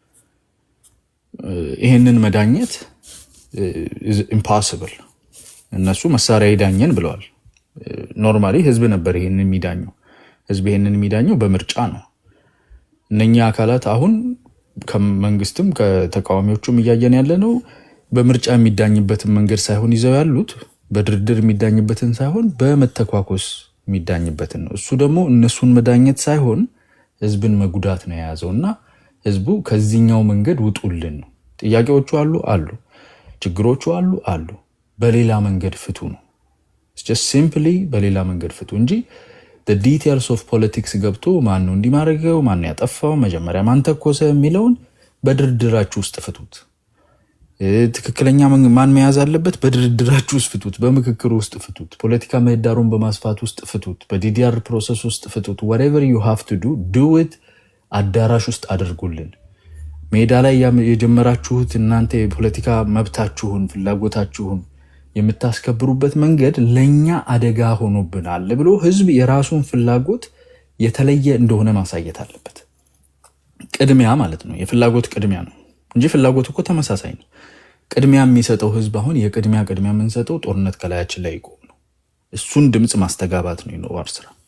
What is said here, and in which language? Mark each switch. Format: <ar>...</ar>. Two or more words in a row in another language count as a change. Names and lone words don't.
<am>ይሄንን መዳኘት ኢምፖሲብል። እነሱ መሳሪያ ይዳኘን ብለዋል። ኖርማሊ ህዝብ ነበር ይሄንን የሚዳኘው። ህዝብ ይሄንን የሚዳኘው በምርጫ ነው። እነኛ አካላት አሁን ከመንግስትም ከተቃዋሚዎቹም እያየን ያለ ነው በምርጫ የሚዳኝበትን መንገድ ሳይሆን ይዘው ያሉት በድርድር የሚዳኝበትን ሳይሆን በመተኳኮስ የሚዳኝበትን ነው። እሱ ደግሞ እነሱን መዳኘት ሳይሆን ህዝብን መጉዳት ነው የያዘውና ህዝቡ ከዚህኛው መንገድ ውጡልን ነው። ጥያቄዎቹ አሉ፣ ችግሮቹ አሉ፣ በሌላ መንገድ ፍቱ ነው።</am> <en>just simply</en> <am>በሌላ መንገድ ፍቱ እንጂ</am> <en>the details of</en> <am>politics ገብቶ ማን ነው እንዲማረገው ማን ያጠፋው መጀመሪያ ማን ተኮሰ የሚለውን በድርድራችሁ ውስጥ ፍቱት። ትክክለኛ ማን መያዝ አለበት በድርድራችሁ ውስጥ ፍቱት፣ በምክክር ውስጥ ፍቱት፣ ፖለቲካ ምህዳሩን በማስፋት ውስጥ ፍቱት፣ በዲዲአር ፕሮሰስ ውስጥ ፍቱት።</am> <en>whatever you have to do it</en> <am>አዳራሽ ውስጥ አድርጉልን። ሜዳ ላይ የጀመራችሁት እናንተ የፖለቲካ መብታችሁን ፍላጎታችሁን የምታስከብሩበት መንገድ ለኛ አደጋ ሆኖብናል ብሎ ህዝብ የራሱን ፍላጎት የተለየ እንደሆነ ማሳየት አለበት። ቅድሚያ ማለት ነው የፍላጎት ቅድሚያ ነው እንጂ ፍላጎት እኮ ተመሳሳይ ነው። ቅድሚያ የሚሰጠው ህዝብ አሁን የቅድሚያ የምንሰጠው ጦርነት ከላያችን ላይ ይቆም ነው። እሱን ድምጽ ማስተጋባት ነው የኖዋር ስራ።</am>